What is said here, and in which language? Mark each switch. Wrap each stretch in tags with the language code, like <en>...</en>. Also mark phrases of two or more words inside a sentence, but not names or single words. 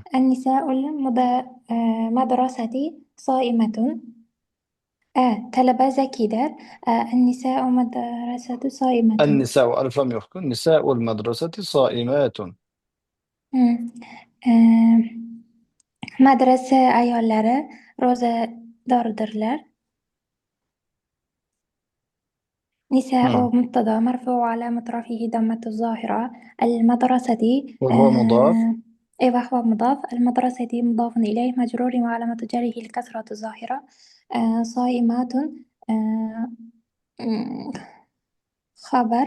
<ar>النساء المدرسة صائمة. طلبة ذكي. النساء مدرسة صائمة. النساء ألف لم يحكم. نساء المدرسة صائمات. مم. آه،</ar> <uz>Medrese ayollari ro'zadordirlar.</uz> <ar>نساء Hı. مبتدأ مرفوع وعلامة رفعه ضمة الظاهرة. المدرسة وهو مضاف. وهو مضاف. المدرسة مضاف إليه مجرور وعلامة جره الكسرة الظاهرة. صائمات آه، مم، خبر</ar>